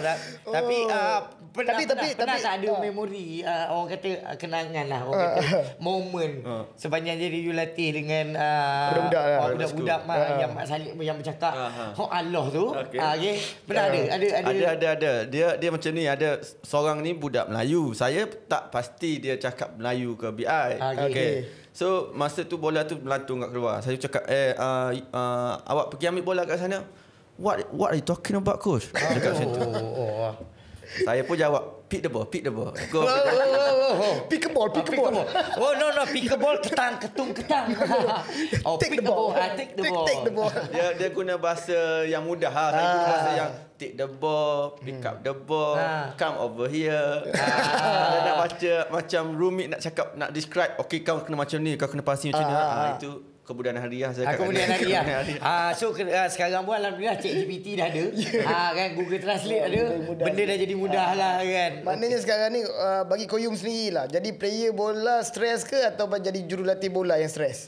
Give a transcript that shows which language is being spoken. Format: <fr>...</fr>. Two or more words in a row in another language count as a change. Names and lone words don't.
<ms>Tapi pernah tak ada memori orang kata kenangan lah orang kata moment sepanjang jadi jurulatih dengan budak-budak yang Mak Salib yang bercakap Allah tu. Pernah ada. Dia macam ni, ada seorang ni budak Melayu. Saya tak pasti dia cakap Melayu ke BI. So masa tu bola tu melantung kat keluar. Saya cakap awak pergi ambil bola kat sana.</ms> <en>What are you talking about, coach?</en> <ms>Cakap macam tu. Saya pun jawab,</ms> <en>pick the ball. Go. Pick a ball. Oh no, pick a ball, ketung. Take the ball. Take the ball.</en> <ms>Dia guna bahasa yang mudah lah. Saya guna bahasa yang</ms> <en>take the ball, pick up the ball, come over here.</en> <ms>Dia nak baca macam rumit nak cakap, nak describe, okay kau kena macam ni, kau kena passing macam ni. Itu kemudahan hariah saya kata. Kemudahan hariah. So sekarang pun alhamdulillah ChatGPT dah ada. Kan Google Translate ada. Benda dah jadi mudah lah kan. Maknanya sekarang ni bagi Koyum sendiri lah, jadi player bola stres ke atau jadi jurulatih bola yang stres?</ms>